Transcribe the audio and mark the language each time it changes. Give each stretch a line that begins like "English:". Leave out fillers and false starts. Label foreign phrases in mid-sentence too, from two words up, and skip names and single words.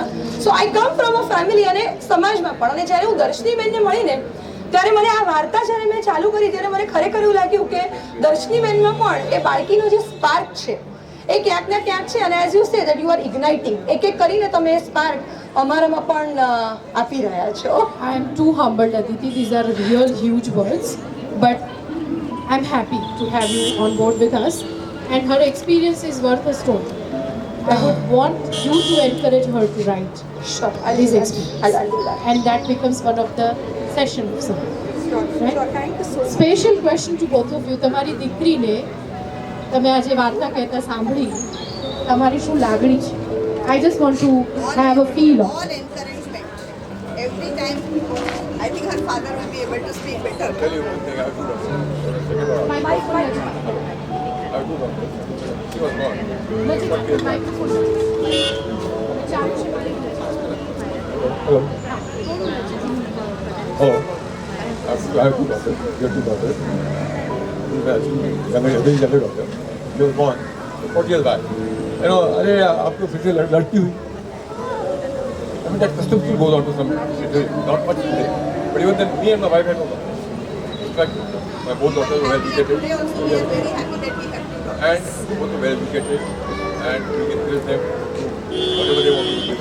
English: So I come from a family
Gujarati: અને સમાજમાં પણ અને જ્યારે હું દર્શનીબેનને મળીને ત્યારે મને આ વાર્તા જ્યારે મેં ચાલુ કરી ત્યારે મને ખરેખર એવું લાગ્યું કે દર્શનીબેનમાં પણ એ બાળકીનો જે સ્પાર્ક છે એ ક્યાંક ને ક્યાંક છે અને
English: as you say that you are igniting
Gujarati: એક એક કરીને તમે એ સ્પાર્ક અમારામાં પણ આપી રહ્યા છો.
English: I am too humbled, Aditi. These are real huge words. But I'm happy to have you on board with us. And her experience is worth a story. I would want you to encourage her to write Sure, this experience. I'll do that. And that becomes one of the session of some. Sure, Right? sure. Thank you so much. Special question to both of you.
Gujarati: તમારી દીકરીને તમે આજે વાર્તા કહેતા સાંભળી તમારી શું લાગણી છે?
English: I just want to have a feel of All encouragement. Every time, I think her father will be able to speak better. Tell you one thing, I have two daughters. my microphone. I have two daughters. She was born. Microphone. Hello. Oh, I have two daughters. You have two daughters. Younger daughter. She was born 40 years back. You know,
Hindi: अरे आपको फिर से लड़की हुई.
English: I mean that custom still goes on to some degree, not much today. But even then, me and my wife had no daughters. In fact, my both daughters were well educated. Today also we are very happy that we have two daughters. And both are well educated, and we can encourage them to whatever they want to do.